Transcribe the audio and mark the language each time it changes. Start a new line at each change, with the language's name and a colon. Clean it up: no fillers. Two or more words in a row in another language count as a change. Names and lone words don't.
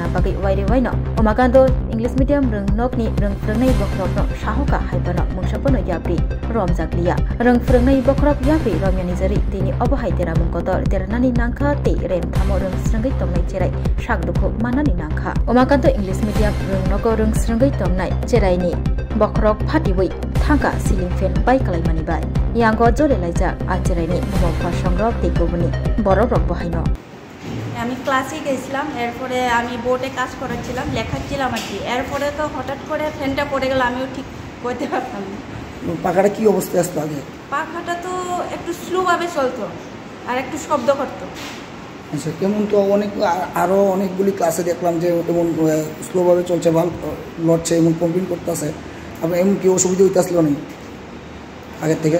Kok Borok: bagai waire waino umakanto
English: English medium
Kok Borok: rengnokni rengfrengnai bokrokno sahoka haibano mungsapono Yapri Rom Zaklia Reng Frengnai Bokrok Yapri Romyani Jari Tini Obahai Tera Mungkotor Teranani Nangka Te Rem Thamo Reng Srengai Tongnai Cherai Sakdukho Manani Nangka Umakanto
English: English medium
Kok Borok: Reng Nogo Reng Srengai Tongnai Cheraini Bokrok Phatiwei Thangka
English: Ceiling fan
Kok Borok: Bai Kalaimani Bai Yango Jole Laija Acheraini Bumapha Songrok Te Kobuni Borok Rok Bahaino
Bangla: আমি ক্লাসে গেছিলাম এরপরে আমি বোর্ডে কাজ করাচ্ছিলাম লেখাচ্ছিলাম আর কি এরপরে তো হঠাৎ করে ফ্যানটা পড়ে গেল আমিও ঠিক করতে পারতাম না পাখাটা কি অবস্থায় আসতো আগে পাখাটা তো একটু স্লো ভাবে চলতো আর একটু শব্দ করতো আচ্ছা কেমন তো অনেক আরো অনেকগুলি ক্লাসে দেখলাম যে এমন স্লো ভাবে চলছে ভাল লড়ছে এমন কমপ্লেন করতেছে আপনি এমন কি অসুবিধা হইতেছিল না আগের থেকে